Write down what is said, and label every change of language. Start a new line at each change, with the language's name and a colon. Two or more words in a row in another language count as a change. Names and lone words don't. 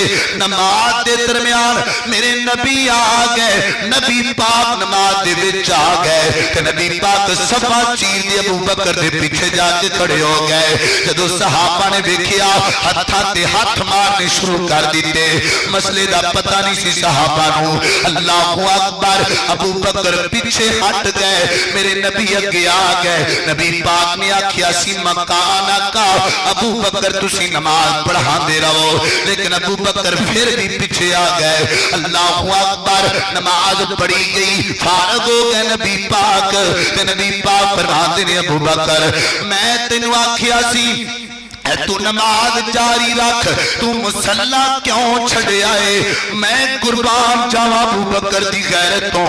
Urdu: نماز کے درمیان میرے نبی آ گئے,
Punjabi: نبی پاک نماز دے وچ آ گئے تے نبی پاک صفا چیر دے ابو بکر دے پیچھے جاکے کھڑے ہو گئے. جدوں صحابہ نے دیکھیا ہتھاں تے ہتھ مارنے شروع کر دتے. مسلے دا پتا نہیں سی صحابہ نوں.
Arabic: الله أكبر.
Punjabi: ابو بکر پیچھے ہٹ گئے، میرے نبی اگے آ گئے. نبی پاک نے آکھیا سی مکانا کا ابو بکر تسی نماز پڑھاندے رہو، لیکن ابو بکر پھر بھی پیچھے آ گئے.
Arabic: الله أكبر.
Punjabi: نماز پڑھی گئی، فارغ ہو گئے نبی پاک تے نبی پاک فرماتے نے ابو بکر میں تینو آکھیا سی تو نماز جاری رکھ، تو مصلیٰ کیوں چھڈیا ہے? میں قربان جاوا ابو بکر دی غیرت تو.